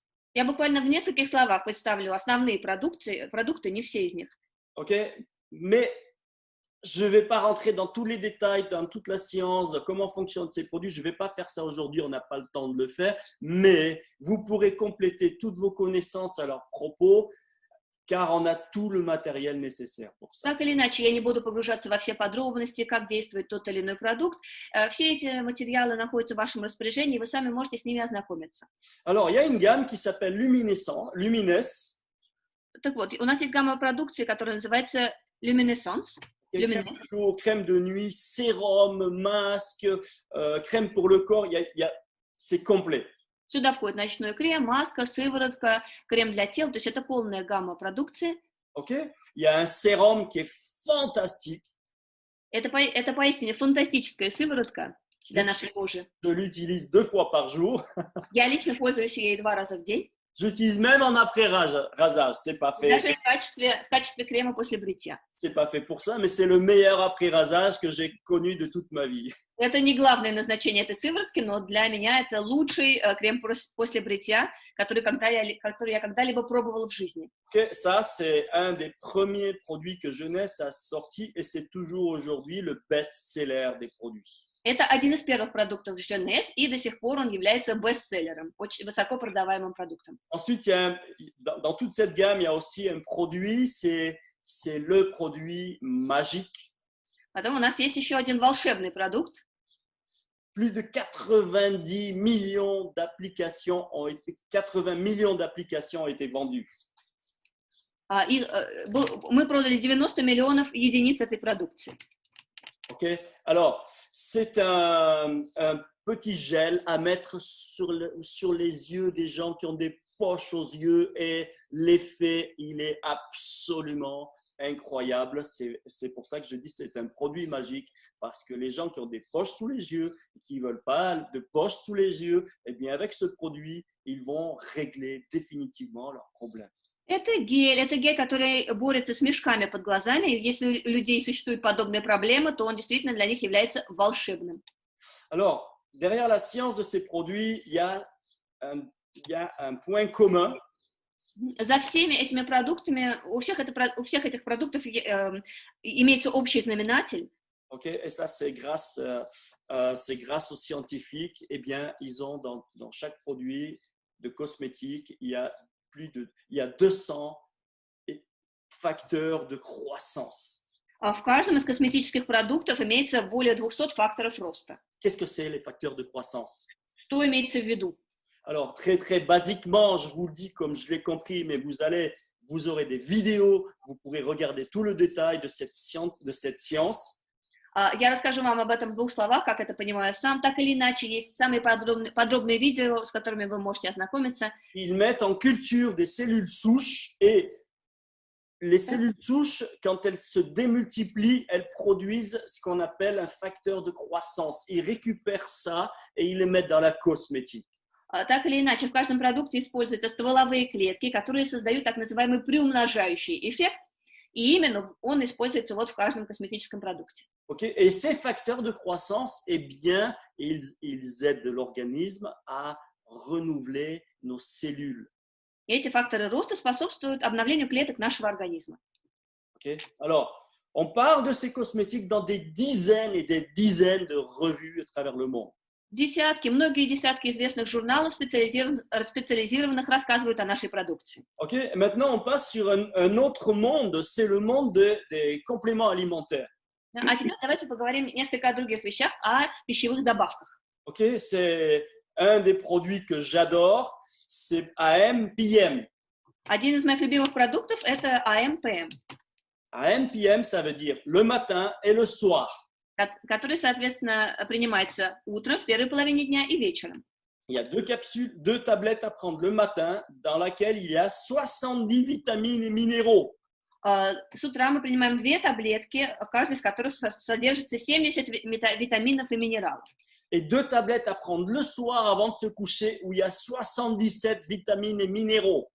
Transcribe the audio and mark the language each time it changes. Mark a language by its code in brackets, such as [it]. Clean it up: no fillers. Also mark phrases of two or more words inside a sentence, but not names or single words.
[ru] Я буквально в нескольких словах представлю основные продукты, не все из них. [fr] Ok, mais je ne vais pas rentrer dans tous les détails, dans toute la science, de comment fonctionnent ces produits. Je ne vais pas faire ça aujourd'hui, on n'a pas le temps de le faire. Mais vous pourrez compléter toutes vos connaissances à leur propos, car on a tout le matériel nécessaire pour ça. [ru] Так или иначе, я не буду погружаться во все подробности, как действует тот или иной продукт. Все эти материалы находятся в вашем распоряжении, и вы сами можете с ними ознакомиться. [fr] Alors, il y a une gamme qui s'appelle Lumines. [ru] Так вот, у нас есть гамма продукции, которая называется Luminescence. [fr] Crème de nuit, sérum, masque, crème pour le corps, c'est complet. [ru] Сюда входит ночной крем, маска, сыворотка, крем для тела, то есть это полная гамма продукции. [fr] Okay? Il y a un sérum qui est fantastique. [ru] Это поистине фантастическая сыворотка для нашей кожи. [fr] Je l'utilise 2 fois par jour. [ru] Я лично пользуюсь ей 2 раза в день. [fr] J'utilise même en après-rasage, c'est pas fait. [ru] Даже в качестве крема после бритья. [fr] C'est pas fait pour ça, mais c'est le meilleur après-rasage que j'ai connu de toute ma vie. [ru] Это не главное назначение этой сыворотки, но для меня это лучший крем после бритья, который я когда-либо пробовала в жизни. [fr] Okay, ça, c'est un des premiers produits que Jeunesse a sorti et c'est toujours aujourd'hui le best-seller des produits. [ru] Это один из первых продуктов Jeunesse, и до сих пор он является бестселлером, очень высоко продаваемым продуктом. [fr] Ensuite, dans toute cette gamme, il y a aussi un produit, c'est le produit magique. [ru] Потом у нас есть еще один волшебный продукт. [fr] Plus de 80 millions d'applications ont été vendues. [ru] Мы продали 90 миллионов единиц этой продукции. [fr] Okay. Alors, c'est un petit gel à mettre sur les yeux des gens qui ont des poches aux yeux et l'effet, il est absolument incroyable. C'est pour ça que je dis c'est un produit magique parce que les gens qui ont des poches sous les yeux, qui ne veulent pas de poches sous les yeux, eh bien avec ce produit, ils vont régler définitivement leurs problèmes. [ru] Это гель, который борется с мешками под глазами. И если у людей существуют подобные проблемы, то он действительно для них является волшебным. [fr] Alors, derrière la science de ces produits, il y a un point commun. [ru] За всеми этими продуктами, у всех этих продуктов имеется общий знаменатель. [fr] Okay, et ça, c'est grâce aux scientifiques. Eh bien, ils ont dans chaque produit de cosmétiques, il y a 200 facteurs de croissance. [ru] В каждом из косметических продуктов имеется более 200 факторов роста. [fr] Qu'est-ce que c'est les facteurs de croissance? [ru] Что имеется в виду? [fr] Alors, très, très basiquement, je vous le dis comme je l'ai compris, mais vous aurez des vidéos, vous pourrez regarder tout le détail de cette science. [ru] Я расскажу вам об этом в 2 словах, как это понимаю сам. Так или иначе, есть самые подробные видео, с которыми вы можете ознакомиться. [fr] Ils mettent en culture des cellules souches et les cellules souches, quand elles se démultiplient, elles produisent ce qu'on appelle un facteur de croissance. Ils récupèrent ça et ils les mettent dans la cosmétique. [ru] Так или иначе, в каждом продукте используются стволовые клетки, которые создают так называемый приумножающий эффект, и именно он используется вот в каждом косметическом продукте. [fr] Okay. Et ces facteurs de croissance, eh bien, ils aident l'organisme à renouveler nos cellules. [ru] И эти факторы роста способствуют обновлению клеток нашего организма. [fr] Okay. Alors, on parle de ces cosmétiques dans des dizaines et des dizaines de revues à travers le monde. [ru] Многие десятки известных журналов, специализированных, рассказывают о нашей продукции. [fr] Ok, et maintenant on passe sur un autre monde, c'est le monde des compléments alimentaires. [ru] А теперь давайте поговорим несколько о других вещах, о пищевых добавках. [fr] Ok, c'est un des produits que j'adore, c'est AM/PM. [ru] Один из моих любимых продуктов – это АМ/ПМ. [fr] AM/PM, ça veut dire le matin et le soir. [ru] Который, соответственно, принимается утром, в первой половине дня и вечером. [fr] Il y a 2 capsules, 2 tablettes à prendre le matin dans laquelle il y a 70 vitamines et minéraux. [ru] С утра мы принимаем 2 таблетки, в каждой из которых содержится 70 витаминов и минералов. [fr] Et 2 tablettes à prendre le soir avant de se coucher où il y a 77 vitamines et minéraux.